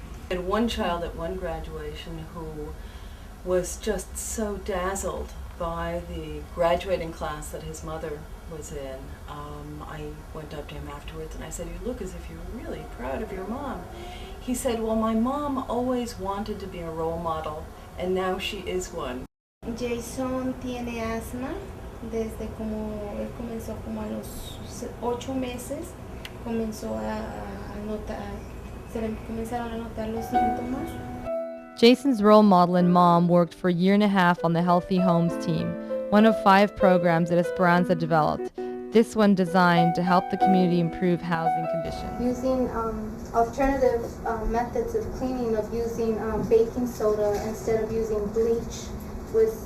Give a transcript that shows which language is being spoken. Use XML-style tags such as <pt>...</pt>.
<en>And one child at one graduation who was just so dazzled by the graduating class that his mother was in. I went up to him afterwards and I said, "You look as if you're really proud of your mom." He said, "Well, my mom always wanted to be a role model, and now she is one."</en> <es>Jason tiene asma desde como él comenzó como a los 8 meses, comenzó a notar, se le comenzaron a notar los síntomas.</es> <en>Jason's role model and mom worked for a year and a half on the Healthy Homes team, one of 5 programs that Esperanza developed. This one designed to help the community improve housing conditions. Using alternative methods of cleaning, of using baking soda instead of using bleach, with</en>